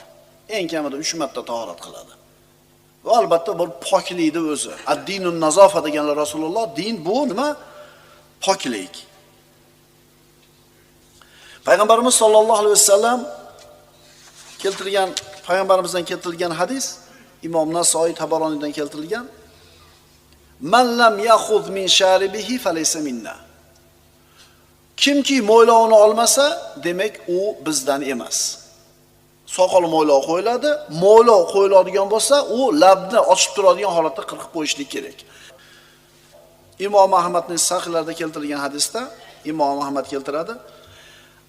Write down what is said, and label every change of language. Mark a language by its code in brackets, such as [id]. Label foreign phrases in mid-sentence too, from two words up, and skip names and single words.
[uz] Eng kamida 3 marta tahorat qiladi. Va albatta bu poklikning o'zi. [ar] الدين النظافة [uz] deganlar Rasululloh, din bu nima? Poklik. Payg'ambarimiz [ar] صلى الله عليه وسلم [uz] keltirgan, payg'ambarimizdan keltirilgan hadis Imom Nasoiy Tabaroniydan keltirilgan. [ar] من لم يأخذ من شاربه فليس منا. [uz] Kimki mo'ylovini olmasa, demak u bizdan emas. Soqol mo'ylov qo'yiladi, mo'ylov qo'yiladigan bo'lsa, u labni ochib turadigan holatda qirqib qo'yishlik kerak. Imom Ahmadning sahihlarida keltirilgan hadisda Imom Ahmad keltiradi.